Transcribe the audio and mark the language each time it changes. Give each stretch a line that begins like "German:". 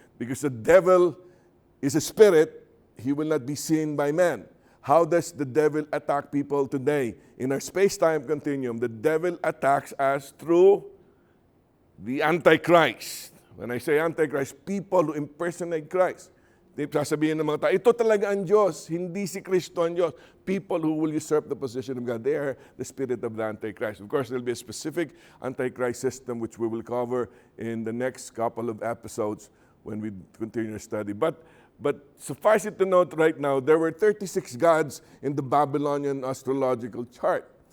English: Because the devil is a spirit, he will not be seen by man. How does the devil attack people today? In our space-time continuum, the devil attacks us through the Antichrist. When I say Antichrist, people who impersonate Christ.
Filipino: Sasabihin ng mga tao, ito talaga ang Diyos, hindi si Kristo ang Diyos.
English: People who will usurp the position of God, they are the spirit of the Antichrist. Of course, there will be a specific Antichrist system which we will cover in the next couple of episodes when we continue our study. But suffice it to note right now, there were 36 gods in the Babylonian astrological chart.